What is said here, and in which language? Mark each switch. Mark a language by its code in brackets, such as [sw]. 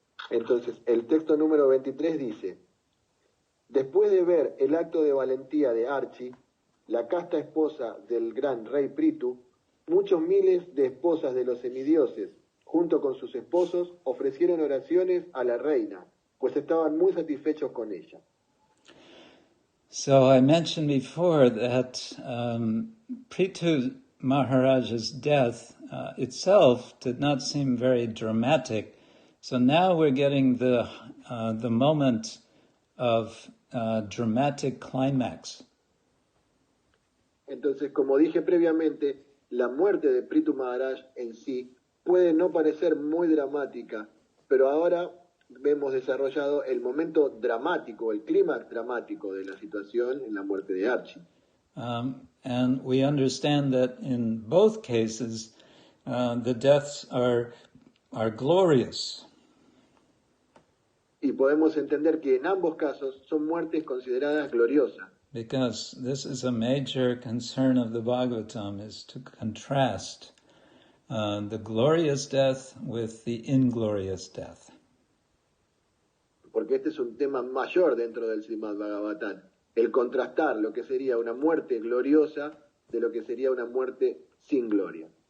[es] Entonces, el texto número 23 dice: después de ver el acto de valentía de Archie, la casta esposa del gran rey Prithu, muchos miles de esposas de los semidioses, junto con sus esposos, ofrecieron oraciones a la reina, pues estaban muy satisfechos con ella. [en] So I mentioned before that Prithu Maharaj's death itself did not seem very dramatic. So now we're getting the moment of dramatic climax. [es] Entonces, como dije previamente, la muerte de Prithu Maharaj en sí puede no parecer muy dramática, pero ahora vemos desarrollado el momento dramático, el clímax dramático de la situación en la muerte de Archie. [en] And we understand that in both cases, the deaths are glorious. [es] Y podemos entender que en ambos casos son muertes consideradas gloriosas. [en] Because this is a major concern of the Bhagavatam, is to contrast the glorious death with the inglorious death. [es] Porque este es un tema mayor dentro del Srimad-Bhagavatam, el contrastar lo que sería una muerte gloriosa de lo que sería una muerte sin gloria.